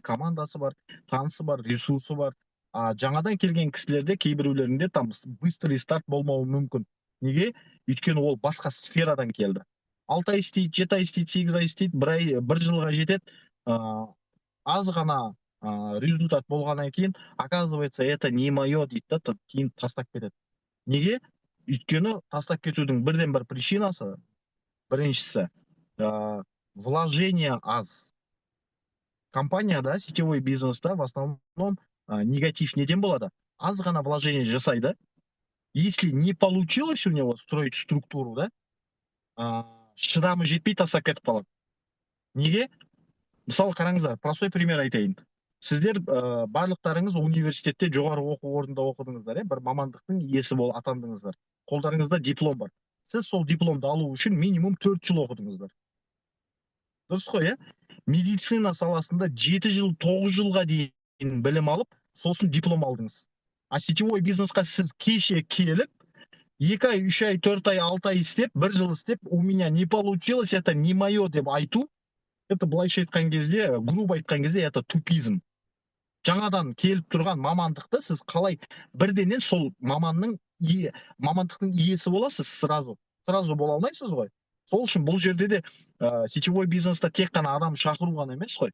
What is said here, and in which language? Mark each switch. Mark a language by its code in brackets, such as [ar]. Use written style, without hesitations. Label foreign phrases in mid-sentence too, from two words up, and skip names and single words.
[kk] Командасы бар, танысы бар, ресурсы бар. Жаңадан келген кісілерде кейбіреулерінде [ru] там быстрый старт [kk] болмауы мүмкін. Неге? Өйткені ол басқа сферадан келді. 6 ай істейді, 7 ай істейді, 8 ай істейді, бір жылға жетеді. Аз ғана результат болғаннан кейін, [ru] оказывается, это не мое [kk] дейді, кейін тастап кетеді. Неге? Өйткені тастап кетудің бірден бір причинасы, біріншісі, вложение аз. Компанияда, сетевой бизнеста [ru] в основном негатив [kk] неден болады? Аз ғана вложение жасайды. [ru] Если не получилось у него строить структуру, [kk] да, шыдамы жетпей тастап кетіп қалады. Неге? Мысалы қараңыздар, [ru] простой пример [kk] айтайын. Сіздер барлықтарыңыз университетте жоғары оқу орнында оқыдыңыздар, бір мамандықтың иесі атандыңыздар. Қолдарыңызда диплом бар. Сіз сол дипломды алу үшін минимум 4 жыл оқыдыңыздар. Дұрыс қой, медицина саласында 7 жыл, 9 жылға дейін білім алып, сосын диплом алдыңыз. Сетевой бизнесқа сіз кеше келіп, 2 ай, 3 ай, 4 ай, 6 ай істеп, 1 жыл істеп, [ru] у меня не получилось, это не мое [kk] деп айту, [ru] это [kk] былайша айтқан кезде, [ru] грубо [kk] айтқан кезде, [ru] это тупизм. [kk] Жаңадан келіп тұрған мамандықты сіз қалай бірденен сол мамандықтың иесі боласыз сразу бола алмайсыз ғой. Сол үшін бұл жерде де сетевой бизнеста тек қана адам шақыру ғана емес қой.